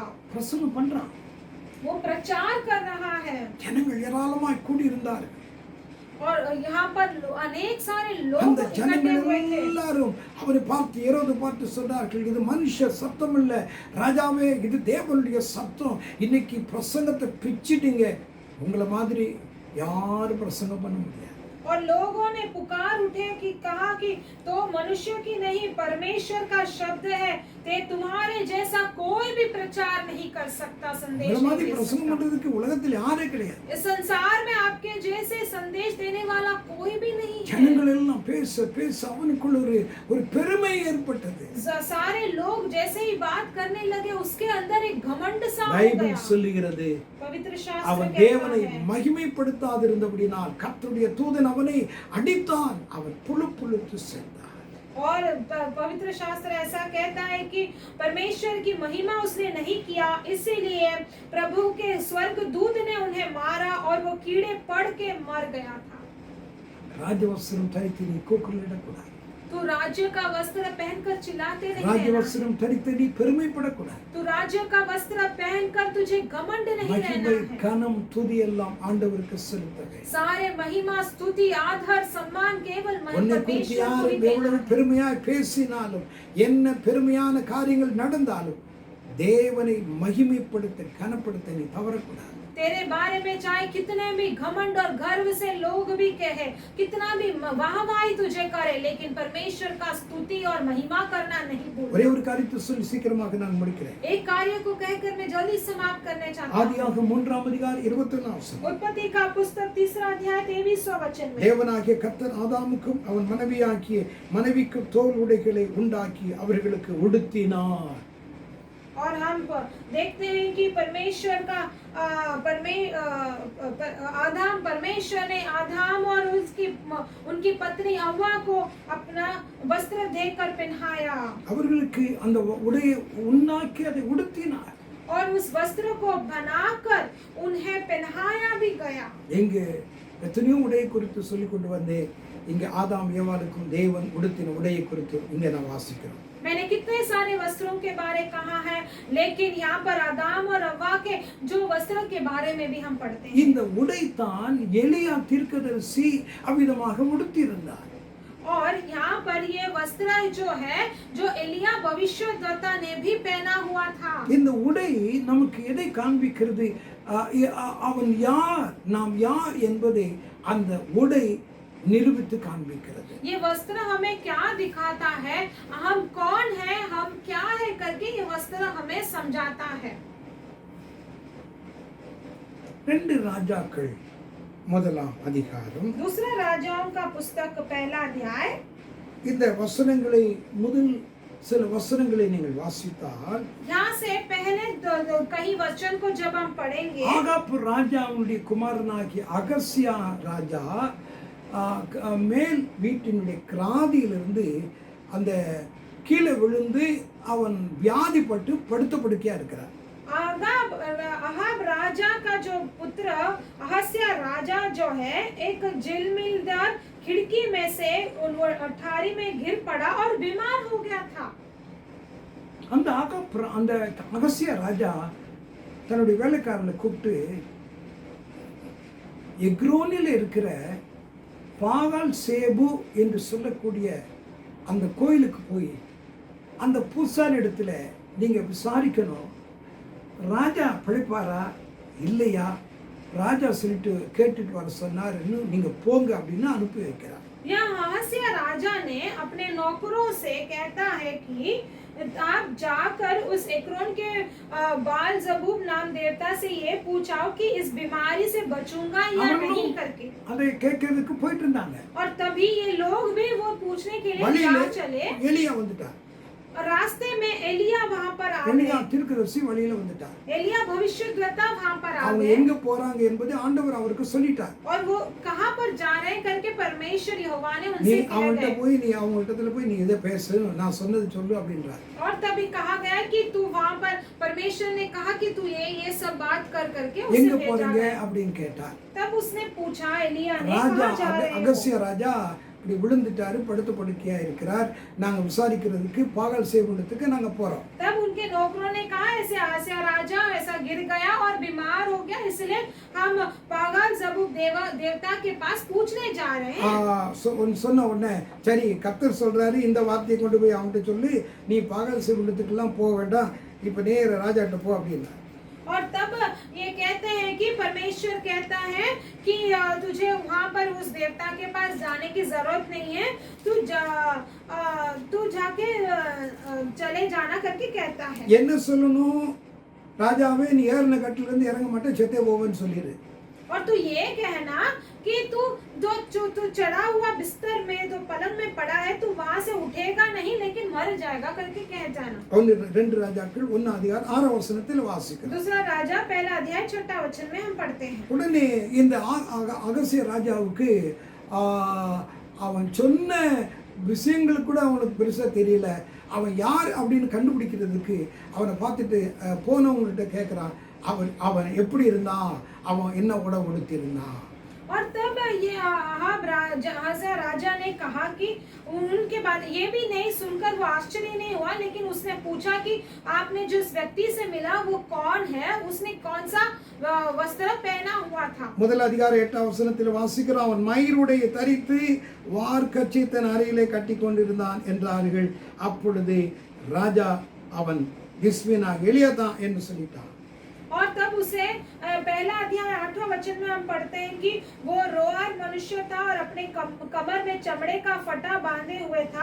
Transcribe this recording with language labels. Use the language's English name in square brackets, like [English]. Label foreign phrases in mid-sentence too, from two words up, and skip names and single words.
[Tamil] பிரசங்கம் பண்றான். [Hindi] वो प्रचार कर रहा है [Tamil] ஜனங்கள் ஏராளமாய் கூடி இருந்தார்கள். [Hindi] और यहाँ पर अनेक सारे लोग [Tamil] அந்த [Hindi] इकट्ठे [Tamil] ஜனங்கள் [Hindi] हुए थे। [Tamil] எல்லாரும் அவரை பார்த்து ஏரோது பார்த்து சொன்னார்கள், இது மனுஷ சத்தம் இல்ல ராஜாவே, இது தேவனுடைய சத்தம். இன்னைக்கு பிரசங்கத்தை பிச்சிட்டீங்க, உங்களை மாதிரி யாரும் பிரசங்கம் பண்ண முடியாது. [Hindi] और लोगों ने पुकार उठे कि कहा कि तो मनुष्य की नहीं परमेश्वर का शब्द है, ते तुम्हारे जैसा कोई भी प्रचार नहीं कर सकता, संदेश [Tamil] உங்களை மாதிரி [Hindi] नहीं दे [Tamil] பிரசங்கம் [Hindi] सकता। [Tamil] பண்றதுக்கு உலகத்தில் யாரே கிடையாது. [Hindi] इस संसार में आपके जैसे संदेश देने वाला कोई भी नहीं है। [Tamil] ஜனங்கள் எல்லாம் பேச பேச அவனுக்குள்ள ஒரு பெருமை ஏற்பட்டது. [Hindi] सारे लोग जैसे ही बात करने लगे उसके अंदर एक घमंड सा हो [Tamil] பைபிள் [Hindi] गया। [Tamil] சொல்லுகிறது, [Hindi] पवित्र शास्त्र [Tamil] அவன் [Hindi] कहता [Tamil] தேவனை [Hindi] है, [Tamil] மகிமைப்படுத்தாதிருந்தபடினால் கர்த்தருடைய தூதன் அவனை அடித்தான், அவன் புழு புழுத்து சென்றான். [Hindi] और पवित्र शास्त्र ऐसा कहता है कि परमेश्वर की महिमा उसने नहीं किया, इसीलिए प्रभु के स्वर्ग दूत ने उन्हें मारा और वो कीड़े पड़ के मर गया था। [Tamil] ராஜவஸ்திரம் தரித்து நீ கூக்குரலிடக்கூடாது. [Hindi] तू राज्य का वस्त्र पहनकर चिल्लाते नहीं रहना। [Tamil] ராஜவஸ்திரம் தரித்து நீ பெருமைப்படக்கூடாது. [Hindi] तू राज्य का वस्त्र पहनकर तुझे घमंड नहीं रहना [Tamil] மகிமை [Hindi] है। [Tamil] கனம் துதி எல்லாம் ஆண்டவருக்கு செலுத்தவே. [Hindi] सारे महिमा स्तुति आदर सम्मान केवल [Tamil] உன்னை குறித்து [Hindi] परमेश्वर को [Tamil] யார் [Hindi] ही देना [Tamil] எவ்வளவு [Hindi] है। [Tamil] பெருமையாய் பேசினாலும், என்ன பெருமையான காரியங்கள் நடந்தாலும், தேவனை மகிமைப்படுத்த கனப்படுத்த நீ தவறக்கூடாது. [Hindi] तेरे बारे में चाहे कितने भी घमंड और गर्व से लोग भी कहे, कितना भी वाहवाही तुझे करे, लेकिन परमेश्वर का स्तुति और महिमा करना नहीं [Tamil] ஒரே [Hindi] भूलना। [Tamil] ஒரு காரியத்தை சொல்லி சீக்கிரமாக நான் முடிக்கிறேன். [Hindi] एक कार्य को कहकर मैं जल्दी समाप्त करने चाहता हूँ। [Tamil] ஆதியாகமம் 3 அதிகாரம் 21 வசனம். [Hindi] उत्पत्ति का पुस्तक 3 अध्याय 23वां वचन में, [Tamil] தேவனாகிய கர்த்தர் ஆதாமுக்கும் அவன் மனைவிக்கும் தோல் உடைகளை உண்டாக்கி அவர்களுக்கு உடுத்தினார். [Hindi] और हम देखते हैं कि परमेश्वर का परमेश्वर ने आदाम और उनकी पत्नी हव्वा को अपना वस्त्र देकर पहनाया [Tamil] அவர்களுக்கு அந்த உடையை உண்டாக்கி அதை உடுத்தினார். [Hindi] और उस वस्त्र को बनाकर उन्हें पहनाया भी गया। [Tamil] எங்க எத்தனையோ உடையை குறித்து சொல்லிக் கொண்டு வந்தேன். இங்க ஆதாம் ஏவாளுக்கும் தேவன் உடுத்தின உடையை குறித்து இங்க நான் வாசிக்கிறோம். [Hindi] मैंने कितने सारे वस्त्रों के बारे कहा है, लेकिन यहाँ पर आदाम और हव्वा के जो वस्त्र के बारे में भी हम पढ़ते हैं। [Tamil] இந்த உடை தான் எலியா தீர்க்கதரிசி அவ்விதமாக உடுத்தியிருந்தார். [Hindi] और यहाँ पर ये वस्त्र जो है जो एलिया भविष्यद्वक्ता ने भी पहना हुआ था। [Tamil] இந்த உடை நமக்கு எதை காண்பிக்கிறது? அவன் யார், நாம் யார் என்பதை அந்த உடை நிரூபித்து காண்பிக்கிறது. [Hindi] ये वस्त्र हमें क्या दिखाता है, हम कौन है, हम क्या है करके ये वस्त्र हमें समझाता है। [Tamil] 2 ராஜாக்கள் 1 அதிகாரம். [Hindi] दूसरा राजाओं का पुस्तक 1 अध्याय। [Tamil] இந்த வசனங்களை முதல் சில வசனங்களை நீங்கள் வாசித்தால், [Hindi] यहाँ से पहले कई वचन को जब हम पढ़ेंगे, [Tamil] ஆகாப் ராஜாவுடைய குமாரனாகிய அகசியா ராஜா மேல் வீட்டினுடைய கிராதியிலிருந்து அந்த கீழே விழுந்து அவன் வியாதிப்பட்டு படுத்த படுக்கையா இருக்கிறார். [Hindi] अहाब राजा का जो पुत्र अहस्या राजा जो है एक झिलमिलदार खिड़की में से अठारी में गिर पड़ा और बीमार हो गया था। [Tamil] அந்த அகசியா ராஜா தன்னுடைய வேலைக்காரனை கூப்பிட்டு எக்ரோனில் இருக்கிற பாகால் சேபு என்று சொல்லக்கூடிய அந்த கோயிலுக்கு போய் அந்த பூசாரி இடத்துல நீங்க விசாரிக்கணும், ராஜா பிழைப்பாரா இல்லையா, ராஜா சொல்லிட்டு கேட்டுட்டு வர சொன்னாருன்னு நீங்க போங்க அப்படின்னு அனுப்பி வைக்கிறார். [Hindi] यहाँ अहस्या राजा ने अपने नौकरों से कहता है कि आप जाकर उस एक्रोन के बाल जबूब नाम देवता से ये पूछाओ कि इस बीमारी से बचूंगा या नहीं करके। [Tamil] அதை கேட்கிறதுக்கு போயிட்டு இருந்தாங்க. [Hindi] और तभी ये लोग भी वो पूछने के लिए जा चले। [Tamil] எலியா வந்துட்டார். [Hindi] रास्ते में एलिया वहां पर आ [Tamil] எலியா [Hindi] गए। [Tamil] தீர்க்கதரிசி வழியில வந்துட்டார். [Hindi] एलिया भविष्यद्वक्ता वहां पर आ [Tamil] அவங்க [Hindi] गए [Tamil] எங்க போறாங்க என்பதை ஆண்டவர் அவருக்கு சொல்லிட்டார். [Hindi] और वो कहां पर जा रहे हैं करके परमेश्वर यहोवा ने [Tamil] நீ [Hindi] उनसे कह [Tamil] அவன்கிட்ட [Hindi] गए। [Tamil] போய் நீ அவங்க இடத்துல போய் நீ இதை பேசு, நான் சொன்னது சொல்லு அப்படின்றார். [Hindi] और तभी कहा गया कि तू वहां पर परमेश्वर ने कहा कि तू ये सब बात कर करके उसे [Tamil] எங்க [Hindi] भेजा [Tamil] போறீங்க [Hindi] गया। [Tamil] அப்படின்னு கேட்டார். [Hindi] तब उसने पूछा एलिया ने [Tamil] ராஜா [Hindi] कहां जा रहे हो? [Tamil] அகசிய ராஜா இப்படி விழுந்துட்டாரு, படுத்த படுக்கையா இருக்கிறார், நாங்க விசாரிக்கிறதுக்கு பாகால் சேவகத்துக்கு நாங்க போறோம். [Hindi] तब उनके नौकरों ने कहा ऐसे आसिया राजा ऐसा गिर गया और बीमार हो गया, इसलिए हम पागल जबूब देवता के पास पूछने जा रहे हैं। [Tamil] சொன்ன உடனே சரி கர்த்தர் சொல்றாரு, இந்த வார்த்தையை கொண்டு போய் அவன்கிட்ட சொல்லி நீ பாகால் சேவகத்துக்கெல்லாம் போக வேண்டாம், இப்ப நேர ராஜாட்ட போ அப்படின்னா. [Hindi] और तब ये कहते हैं कि परमेश्वर कहता है कि तुझे वहां पर उस देवता के पास जाने की जरूरत नहीं है, तू जाके चले जाना करके कहता है। [Tamil] என்ன சொல்லணும்? ராஜாவே நீ ஏறின கட்டில இருந்து இறங்க மாட்டே, செத்தே போவேன்னு சொல்லிடு. [Hindi] और तू ये कहना कि तू चढ़ा हुआ बिस्तर में तो पलंग में पड़ा है, तू वहां से उठेगा नहीं लेकिन मर जाएगा करके कह जाना। [Tamil] ரெண்டு ராஜாக்கள் 1 அதிகாரம் 6 வசனத்தில் வாசிக்கிறோம். [Hindi] दूसरा राजा पहला अध्याय 6 वचन में हम पढ़ते हैं। [Tamil] உடனே இந்த அகசிய ராஜாவுக்கு அவன் சொன்ன விஷயங்கள் கூட அவனுக்கு பெருசா தெரியல. அவன் யார் அப்படின்னு கண்டுபிடிக்கிறதுக்கு அவனை பார்த்துட்டு போனவங்கள்ட்ட கேட்குறான், அவன் எப்படி இருந்தான், அவன் என்ன உடை உடுத்திருந்தான். [Hindi] और तब ये अहाब राजा ने कहा कि उनके बाद ये भी नहीं सुनकर वो आश्चर्य नहीं हुआ, लेकिन उसने पूछा कि आपने जिस व्यक्ति से मिला वो कौन है, उसने कौन सा वस्त्र पहना हुआ था। [Tamil] முதல் அதிகாரம் 8 வசனத்தில் வாசிக்கிறோம், அவன் மயிருடைய தரித்து வார்க்கச்சை தன் அறையிலே கட்டி கொண்டிருந்தான் என்றார்கள். அப்பொழுது ராஜா அவன் கிஸ்வினாக எலியாதான் என்று சொல்லிட்டான். [Hindi] और तब उसे पहला अध्याय 8वां वचन में हम पढ़ते हैं कि वो रोआर मनुष्य था और अपने कमर में चमड़े का फटा बांधे हुए था।